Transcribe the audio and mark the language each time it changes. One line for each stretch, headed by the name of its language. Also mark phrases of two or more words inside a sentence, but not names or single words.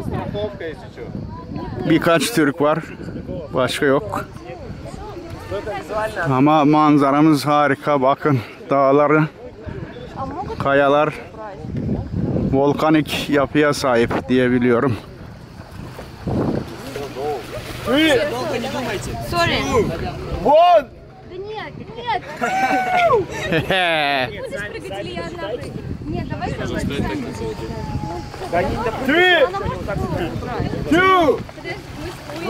Turkish: Birkaç Türk var. Başka yok. Ama manzaramız harika. Bakın dağları Kayalar volkanik yapıya sahip diyebiliyorum.
English: Sorry.
Russian: Вон! Да нет, нет. Будешь прыгать или я одна прыгну? Нет, давай с тобой сами.
English: Three!
Russian: Она может голову убрать.
English: Two!
Russian: Подожди, мы